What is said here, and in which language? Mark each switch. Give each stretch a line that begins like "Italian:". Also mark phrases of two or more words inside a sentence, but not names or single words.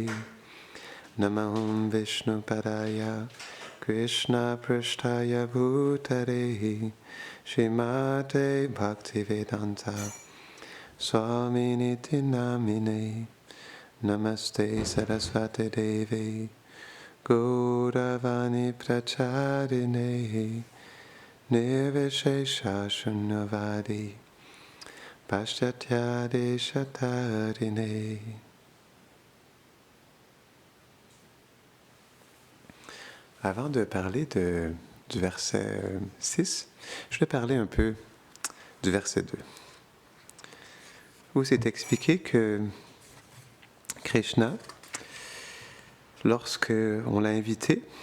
Sanskrit: Namaham Vishnu Padaya, Krishna Prasthaya Bhutare, Srimate Bhaktivedanta, Swaminiti Namine, Namaste Saraswati Devi, Gauravani Pracharine, Nirvishesha Shunyavadi, Paschatya Deshatarine.
French: Avant de parler du verset 6, je vais parler un peu du verset 2, où c'est expliqué que Krishna, lorsque on l'a invité